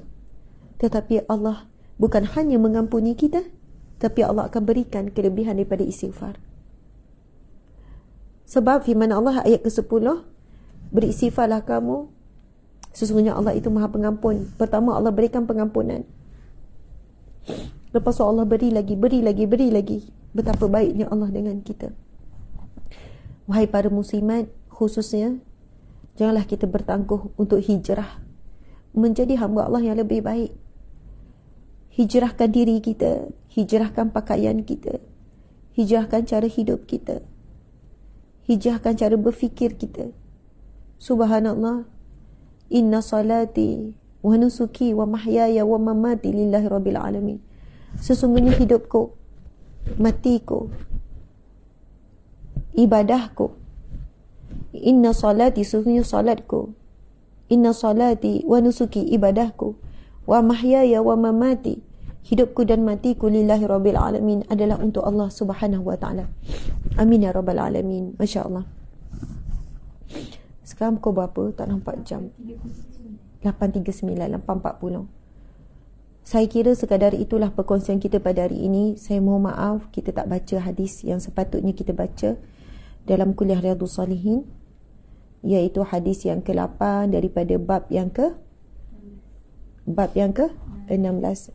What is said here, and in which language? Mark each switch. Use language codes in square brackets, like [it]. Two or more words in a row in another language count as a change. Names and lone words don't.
[ms] Tetapi Allah bukan hanya mengampuni kita, tapi Allah akan berikan kelebihan daripada istighfar. Sebab firman Allah ayat ke-10, beristighfarlah kamu, sesungguhnya Allah itu maha pengampun. Pertama, Allah berikan pengampunan. Lepas tu Allah beri lagi. Betapa baiknya Allah dengan kita. Wahai para muslimat, khususnya, janganlah kita bertangguh untuk hijrah menjadi hamba Allah yang lebih baik. Hijrahkan diri kita, hijrahkan pakaian kita, hijrahkan cara hidup kita, hijrahkan cara berfikir kita. [ar] سبحان الله، إن صلاتي ونسكي ومحياي ومماتي لله رب العالمين. [ms] Sesungguhnya hidupku, matiku, ibadahku, [ar] إن صلاتي, [ms] sesungguhnya salatku, [ar] إن صلاتي ونسكي, ibadahku, ومحياي ومماتي, [ms] hidupku dan matiku, [ar] لله رب العالمين, [ms] adalah untuk Allah [ar] سبحانه وتعالى. آمين يا رب العالمين. ما شاء الله. [ms] Sekarang pukul berapa? Tak nampak jam. 8.39, 8.40. Saya kira sekadar itulah perkongsian kita pada hari ini. Saya mohon maaf kita tak baca hadis yang sepatutnya kita baca dalam kuliah Riyadhus Salihin, iaitu hadis yang ke-8 daripada bab yang ke-16.